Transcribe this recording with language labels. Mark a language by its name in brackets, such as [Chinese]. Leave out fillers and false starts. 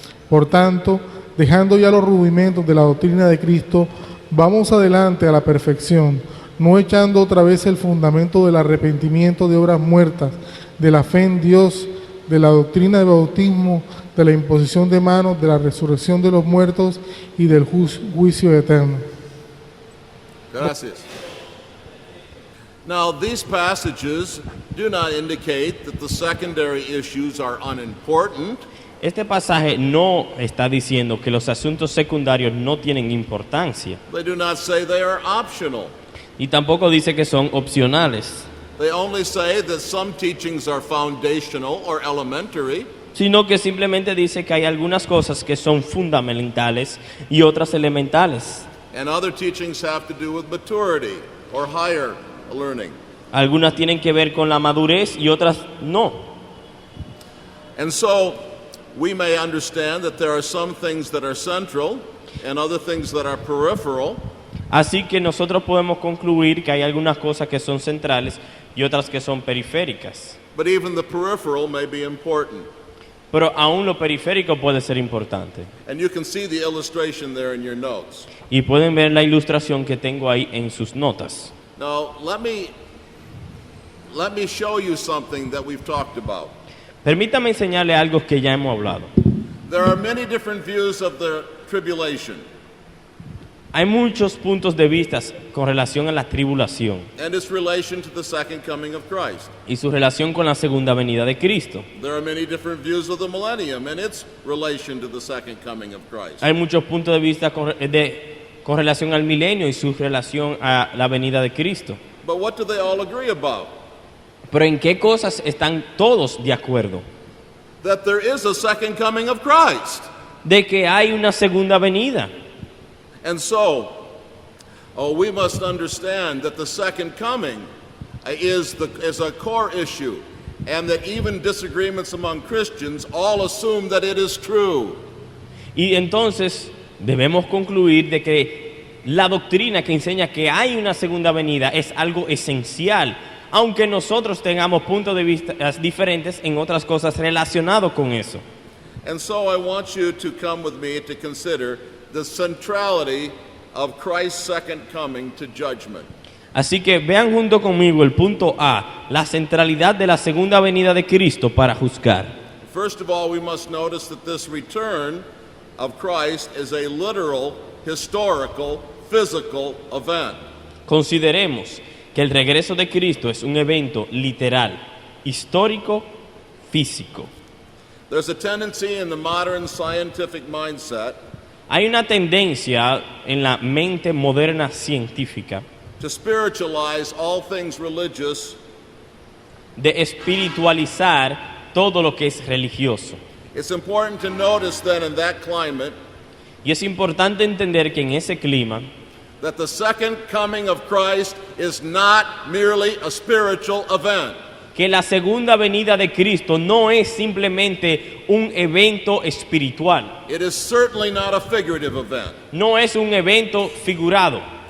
[Spanish] Por tanto, dejando ya los rudimentos de la doctrina de Cristo, vamos adelante a la perfección, no echando otra vez el fundamento del arrepentimiento de obras muertas, de la fe en Dios, de la doctrina del bautismo, de la imposición de manos, de la resurrección de los muertos y del juicio eterno. Gracias. [English] Now, these passages do not indicate that the secondary issues are unimportant. [Spanish] Este pasaje no está diciendo que los asuntos secundarios no tienen importancia [English] They do not say they are optional. [Spanish] y tampoco dice que son opcionales, [English] They only say that some teachings are foundational or elementary, [Spanish] sino que simplemente dice que hay algunas cosas que son fundamentales y otras elementales. [English] and other teachings have to do with maturity or higher learning. [Spanish] Algunas tienen que ver con la madurez y otras no. [English] And so, we may understand that there are some things that are central and other things that are peripheral. [Spanish] Así que nosotros podemos concluir que hay algunas cosas que son centrales y otras que son periféricas. [English] But even the peripheral may be important. [Spanish] Pero aún lo periférico puede ser importante. [English] And you can see the illustration there in your notes. [Spanish] Y pueden ver la ilustración que tengo ahí en sus notas. [English] Now, let me show you something that we've talked about. [Spanish] Permítame enseñarle algo que ya hemos hablado. [English] There are many different views of the tribulation [Spanish] Hay muchos puntos de vista con relación a la tribulación [English] and its relation to the second coming of Christ. [Spanish] y su relación con la segunda venida de Cristo. [English] There are many different views of the millennium and its relation to the second coming of Christ. [Spanish] Hay muchos puntos de vista con relación al milenio y su relación a la venida de Cristo. [English] But what do they all agree about? [Spanish] Pero ¿en qué cosas están todos de acuerdo? [English] That there is a second coming of Christ. [Spanish] De que hay una segunda venida. [English] And so, we must understand that the second coming is a core issue, and that even disagreements among Christians all assume that it is true. [Spanish] Y entonces debemos concluir de que la doctrina que enseña que hay una segunda venida es algo esencial, aunque nosotros tengamos puntos de vista diferentes en otras cosas relacionadas con eso. [English] And so I want you to come with me to consider the centrality of Christ's second coming to judgment. [Spanish] Así que vean junto conmigo el punto A, la centralidad de la segunda venida de Cristo para juzgar. [English] First of all, we must notice that this return of Christ is a literal, historical, physical event. [Spanish] Consideremos que el regreso de Cristo es un evento literal, histórico, físico. [English] There's a tendency in the modern scientific mindset [Spanish] Hay una tendencia en la mente moderna científica [English] to spiritualize all things religious [Spanish] de espiritualizar todo lo que es religioso. [English] It's important to notice that in that climate, [Spanish] Y es importante entender que en ese clima, [English] that the second coming of Christ is not merely a spiritual event. [Spanish] que la segunda venida de Cristo no es simplemente un evento espiritual, [English] It is certainly not a figurative event. [Spanish] no es un evento figurado,